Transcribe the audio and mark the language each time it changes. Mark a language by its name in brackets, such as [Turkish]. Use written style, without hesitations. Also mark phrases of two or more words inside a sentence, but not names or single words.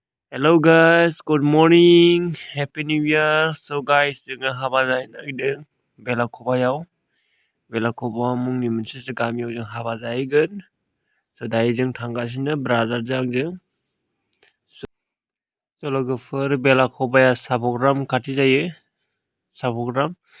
[English] Hello guys, good morning, happy new year. So guys, [Bodo] जोङो हाबा जानो नागिरदों बेलाखबायाव। बेलाखबा मुंनि मोनसे गामियाव जों हाबा जाहैगोन। So दायो जों थांगासिनो ब्रादारजों आंजों। So लोगोफोर बेलाखबाया साबग्राम खाथि जायो। साबग्राम।